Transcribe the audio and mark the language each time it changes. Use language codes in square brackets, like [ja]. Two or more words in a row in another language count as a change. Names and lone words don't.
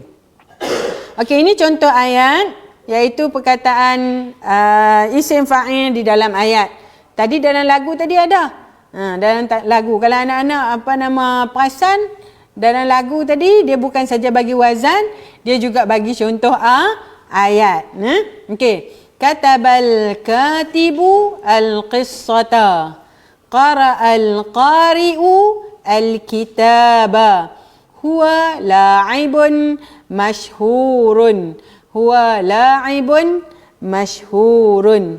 [ms] Okey, ini contoh ayat, iaitu perkataan [ar] اسم فاعل [ms] di dalam ayat. Tadi dalam lagu tadi ada. Dalam lagu, kalau anak-anak perasan, dalam lagu tadi dia bukan saja bagi wazan, dia juga bagi contoh ayat. Okey. [ar] كتب الكاتب القصة. قرأ القارئ الكتاب. هو لاعب مشهور. هو لاعب مشهور.